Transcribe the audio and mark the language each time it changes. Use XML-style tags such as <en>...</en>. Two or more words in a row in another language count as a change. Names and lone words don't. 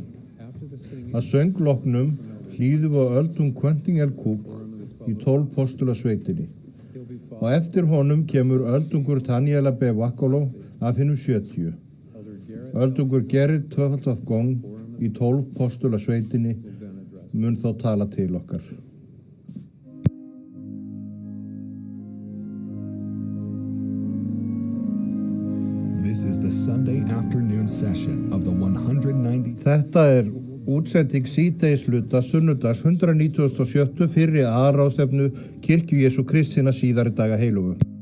<is>Að söngloknum hlýðum við á öldung Quentin L. Cook í 12 postulasveitinni. Og eftir honum kemur öldungur Daniela B. Waccolo af hinnum 70. Öldungur Gerrit Töfaldvaf Gong í 12 postulasveitinni mun þá tala til okkar.</is> <en>This is the Sunday afternoon session of the 190.</en> <is>Þetta útsending síðdegisluta sunnudags 197. fyrri aðalráðstefnu Kirkju Jesú Krists hinna síðari daga heilugu.</is>